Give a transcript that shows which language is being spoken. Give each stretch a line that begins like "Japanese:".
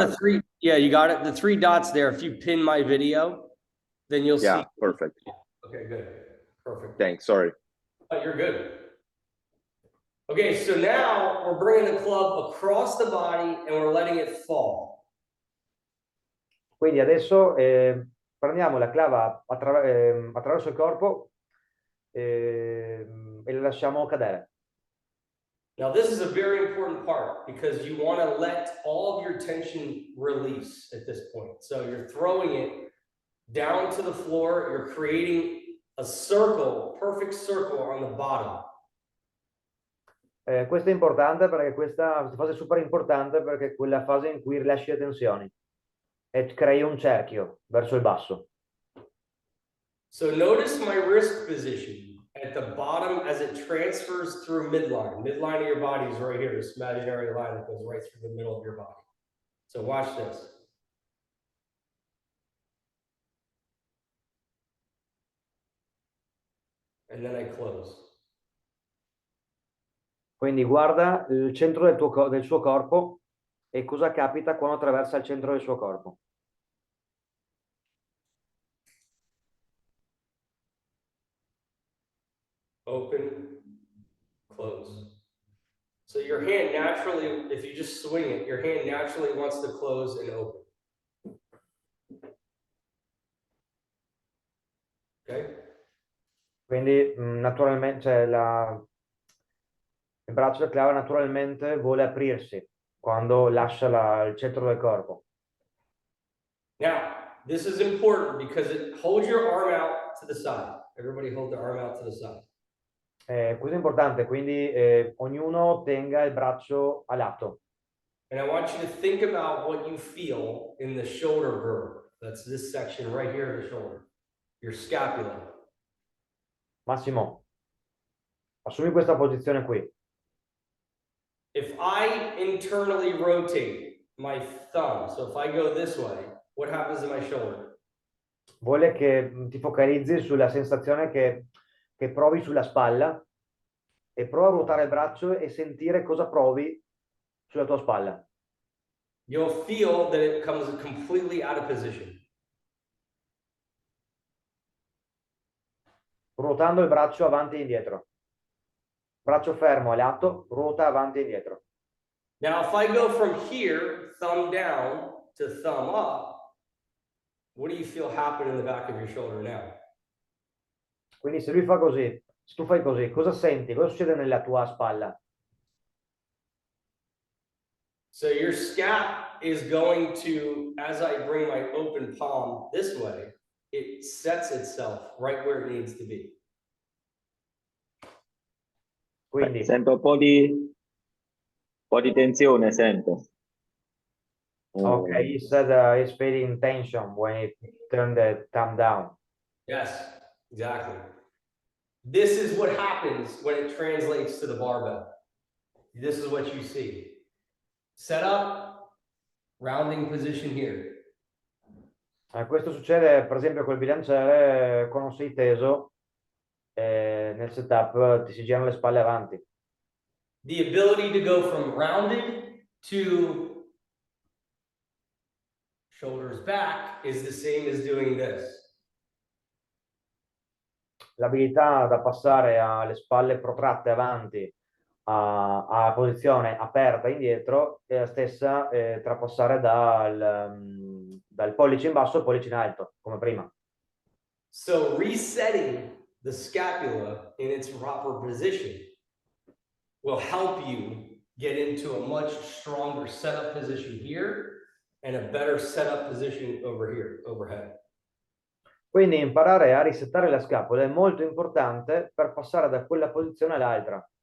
English: to the three, yeah, you got it. The 3 dots there. If you pin my video, then you'll Yeah, see. perfect. Okay, good. Perfect. Thanks. Sorry. Oh, you're good. Okay, so now we're bringing the club across the body and we're letting it fall.
Italian: Quindi adesso prendiamo la clava attraverso il corpo e la lasciamo cadere.
English: Now, this is a very important part because you want to let all of your tension release at this point. So you're throwing it down to the floor. You're creating a circle, perfect circle on the bottom.
Italian: Questo è importante perché questa fase è super importante perché è quella fase in cui rilasci le tensioni e crei un cerchio verso il basso.
English: So notice my wrist position at the bottom as it transfers through midline. Midline of your body is right here, this imaginary line that goes right through the middle of your body. So watch this. And then I close.
Italian: Quindi guarda il centro del suo corpo e cosa capita quando attraversa il centro del suo corpo.
English: Open, close. So your hand naturally, if you just swing it, your hand naturally wants to close and open. Okay?
Italian: Quindi naturalmente, cioè, il braccio del clave naturalmente vuole aprirsi quando lascia il centro del corpo.
English: Now, this is important because it holds your arm out to the side. Everybody hold their arm out to the side.
Italian: Questo è importante, quindi ognuno tenga il braccio a lato.
English: And I want you to think about what you feel in the shoulder girdle. That's this section right here of the shoulder. Your scapula.
Italian: Massimo, assumi questa posizione qui.
English: If I internally rotate my thumb, so if I go this way, what happens to my shoulder?
Italian: Vuole che ti focalizzi sulla sensazione che provi sulla spalla e prova a ruotare il braccio e sentire cosa provi sulla tua spalla.
English: You'll feel that it comes completely out of position.
Italian: Ruotando il braccio avanti e indietro. Braccio fermo a lato, ruota avanti e indietro.
English: Now, if I go from here, thumb down to thumb up, what do you feel happen in the back of your shoulder now?
Italian: Quindi se lui fa così, se tu fai così, cosa senti? Cosa succede nella tua spalla?
English: So your scap is going to, as I bring my open palm this way, it sets itself right where it needs to be.
Italian: Quindi, Sento un po' di tensione, sento.
English: okay, he said he's feeling tension when he turned the thumb down. Yes, exactly. This is what happens when it translates to the barbell. This is what you see. Set up, rounding position here.
Italian: Questo succede per esempio col bilanciere quando sei teso nel setup ti si girano le spalle avanti.
English: The ability to go from rounded to shoulders back is the same as doing this.
Italian: L'abilità da passare alle spalle protratte avanti a posizione aperta indietro è la stessa tra passare dal pollice in basso al pollice in alto, come prima.
English: So resetting the scapula in its proper position will help you get into a much stronger setup position here and a better setup position over here, overhead.
Italian: Quindi imparare a risettare la scapola è molto importante per passare da quella posizione all'altra.